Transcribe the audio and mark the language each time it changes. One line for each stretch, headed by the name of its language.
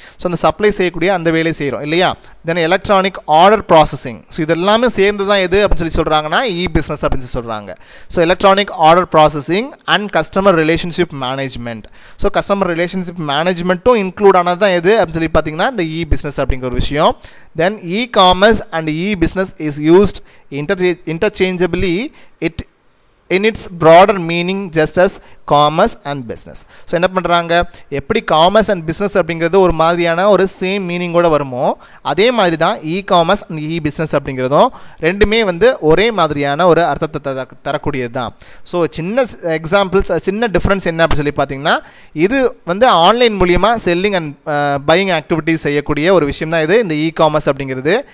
Tamil: So அந்த supply செய்யக்கூடிய அந்த வேலையை செய்கிறோம் இல்லையா.
English: Then electronic order processing.
Tamil: ஸோ இதெல்லாமே சேர்ந்து தான் எது அப்படின்னு சொல்லி சொல்கிறாங்கன்னா இ-பிஸ்னஸ் அப்படின்னு சொல்லி சொல்கிறாங்க.
English: So electronic order processing and customer relationship management.
Tamil: So customer relationship மேனேஜ்மெண்ட்டும் include ஆனது தான் எது அப்படின்னு சொல்லி பார்த்தீங்கன்னா இந்த இ-பிஸ்னஸ் அப்படிங்கிற ஒரு விஷயம்.
English: Then e commerce and e business is used interchangeably in its broader meaning just as commerce and business.
Tamil: So என்ன பண்ணுறாங்க, எப்படி காமர்ஸ் அண்ட் பிஸ்னஸ் அப்படிங்கிறது ஒரு மாதிரியான ஒரு சேம் மீனிங்கோட வருமோ அதே மாதிரி தான் காமர்ஸ் அண்ட் பிஸ்னஸ் அப்படிங்கிறதும் ரெண்டுமே வந்து ஒரே மாதிரியான ஒரு அர்த்தத்தை தரக்கூடியது தான். ஸோ சின்ன எக்ஸாம்பிள்ஸ், சின்ன டிஃப்ரென்ஸ் என்ன அப்படின்னு சொல்லி பார்த்தீங்கன்னா, இது வந்து ஆன்லைன் மூலியமாக செல்லிங் அண்ட் பையிங் ஆக்டிவிட்டிஸ் செய்யக்கூடிய ஒரு விஷயம் தான் இது இந்த காமர்ஸ் அப்படிங்கிறது.